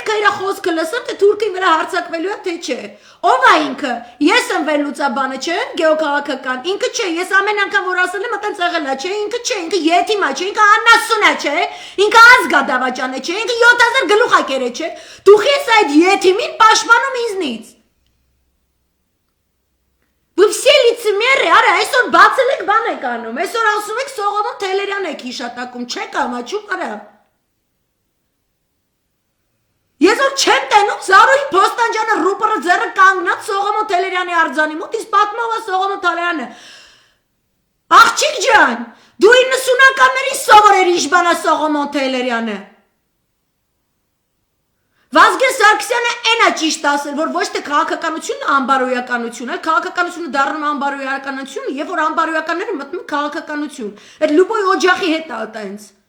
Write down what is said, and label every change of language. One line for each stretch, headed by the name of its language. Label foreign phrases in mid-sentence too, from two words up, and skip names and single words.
Armenian: է իր խոսքը լսեմ, թե թուրքին վրա հարձակվելու է, թե չէ։ Ով է ինքը։ Ես եմ վերլուծաբանը, չէ, գեոքաղաքական։ Ինքը չէ, ես ամեն անգամ որ ասել եմ, այդտենց եղել է, չէ, ինքը չէ, ինքը եթիմ է, չէ, ինքը աննասուն է, չէ, ինքը ազգա դավաճան է, չէ, ինքը 7000 գլուխ է կերել, չէ։ Դու ես այդ եթիմին պաշտպանում ինձնից։
Russian: Вы все лицемеры,
Armenian: արա, այսօր բացել եք բան եք անում, այսօր ասում եք Սողոմոն Թեհլերյան եք հիշատակում, չեք ամաչում, արա։ Ես որ չեմ տենում Զարուհի Փոստանջյանը ռուպորը ձեռը կանգնած Սողոմոն Թեհլերյանի արձանի մոտ, իսկ պատմող է Սողոմոն Թեհլերյանը։ Աղջիկ ջան, դու 90-ականներին սովորեր իշխանա Սողոմոն Թեհլերյանը։ Վազգեն Սարգսյանը այն է ճիշտ ասել, որ ոչ թե քաղաքականությունը անբարոյականություն է, քաղաքականությունը դառնում է անբարոյականություն, երբ որ անբարոյականները մտնում քաղաքականություն։ Այդ լուբոյ օջախի հետ է այտենց։